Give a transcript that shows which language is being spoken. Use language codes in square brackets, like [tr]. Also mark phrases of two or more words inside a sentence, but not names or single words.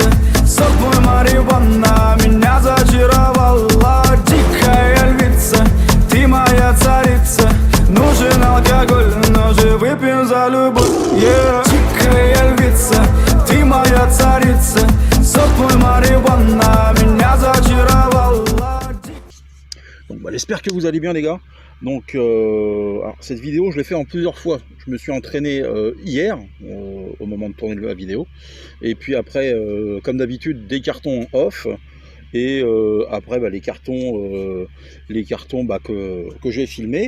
[ru] Сок твой марихуана меня зачаровала. Дикая львица, ты моя царица. Нужен алкоголь, но же выпьем за любовь, yeah. Дикая львица, ты моя царица. Сок твой марихуана меня зачаровала. [fr] Donc j'espère que vous allez bien les gars. Donc alors, cette vidéo je l'ai fait en plusieurs fois. Je me suis entraîné hier au moment de tourner la vidéo. Et puis après comme d'habitude des cartons off. Et après les cartons que j'ai filmés.